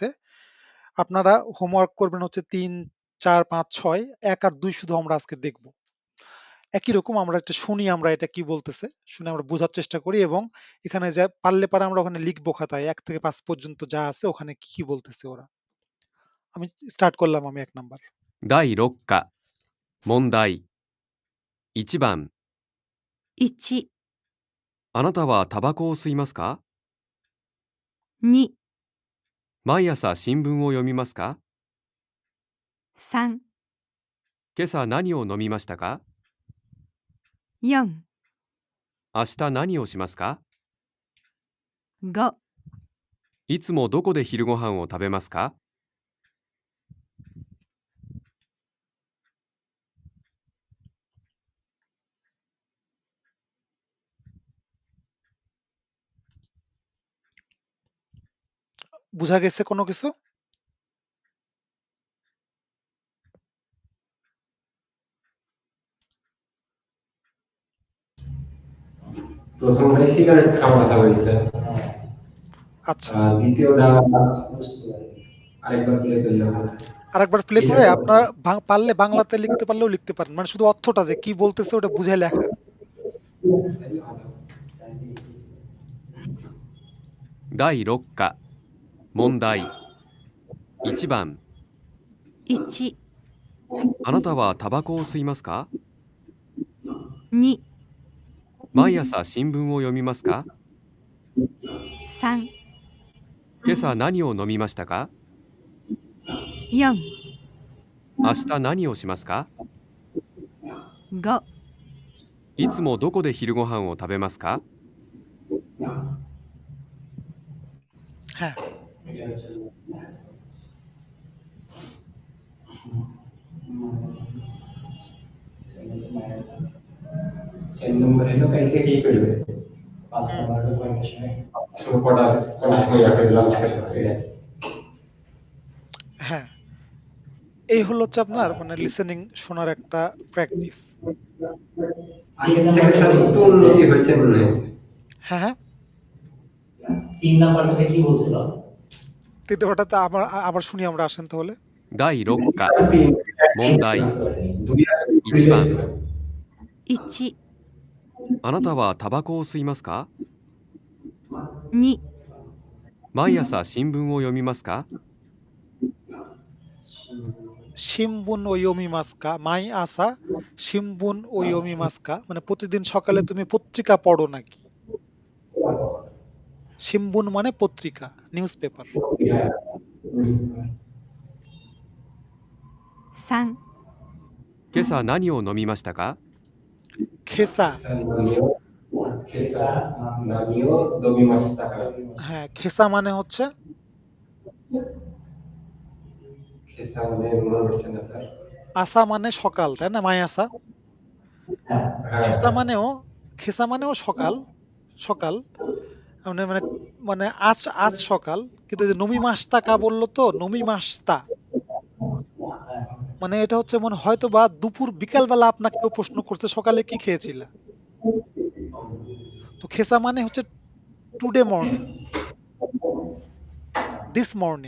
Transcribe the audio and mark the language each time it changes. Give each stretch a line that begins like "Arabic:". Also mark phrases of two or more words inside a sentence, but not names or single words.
Bangla: আপনারা হোমওয়ার্ক করবেন হচ্ছে 3, 4, 5, 6, 1 আর 2 শুধু আমরা আজকে দেখব। একই রকম আমরা একটা শুনি, আমরা এটা কি বলতেছে শুনে আমরা বোঝার চেষ্টা করি, এবং এখানে যা পারলে আমরা ওখানে লিখবো খাতায় 1 থেকে 5 পর্যন্ত যা আছে ওখানে কি বলতেছে ওরা। আমি স্টার্ট করলাম, আমি 1 নাম্বার।
Japanese: 第6課問題1番 1、あなたはタバコを吸いますか？ 2、毎朝新聞を読みますか？ 3、今朝何を飲みましたか？ 4、明日何をしますか？ 5、いつもどこで昼ご飯を食べますか？
Bangla: বুঝা গেছে কোনো কিছু? প্রথমটা সিগারেট খাওয়ার কথা বলছে। আচ্ছা, আর দ্বিতীয়টা আরেকবার প্লে করলে ভালো। আরেকবার প্লে করে আপনারা পারলে বাংলাতে লিখতে পারলেও লিখতে পারেন, মানে শুধু অর্থটা যে কি বলতেছে ওটা বুঝে লেখা।
Japanese: 第6課問題1番 1、あなたはタバコを吸いますか？ 2、毎朝新聞を読みますか？ 3、今朝何を飲みましたか？ 4、明日何をしますか？ 5、いつもどこで昼ご飯を食べますか？
Bangla: হ্যাঁ এটা হচ্ছে চার নম্বর হলো কালকে কি করবে 5 নাম্বার কয়টার সময় শুরু করার সময় রাখবে লাঞ্চ করতে হ্যাঁ এই হলো হচ্ছে আপনার মানে লিসেনিং শোনার একটা প্র্যাকটিস। আগের থেকে স্যার একটু উন্নতি হয়েছে মনে হয়। হ্যাঁ হ্যাঁ 3 নাম্বারটাতে কি বলছিল? তিনটে হঠাৎ আবার শুনি আমরা, আসেন তাহলে।
Japanese: 第6課問題1番 1、あなたはタバコを吸いますか 2、毎朝新聞を読みますか新聞を読みますか、毎朝新聞を読みますか
Bangla: মানে প্রতিদিন সকালে তুমি পত্রিকা পড়ো নাকি? শিমবুন মানে পত্রিকা,
English: news paper.
Japanese: 3、今朝何を飲みましたか খেসা, 何を飲みました
Bangla: হ্যাঁ খেসা মানে হচ্ছে খেসা মানে মনে পড়ছে না স্যার। আসা মানে সকাল, তাই না?
Japanese: 毎朝.
Bangla: খেসা মানেও সকাল, সকাল মানে মানে মানে আজ সকাল, কিন্তু যে
Japanese: 飲みましたか
Bangla: বললো তো,
Japanese: 飲みました
Bangla: মানে এটা হচ্ছে মানে হয়তো বা দুপুর বিকালবেলা আপনাকে কেউ প্রশ্ন করছে সকালে কি খেয়েছিল, তো খেসা মানে হচ্ছে
English: today morning, this morning.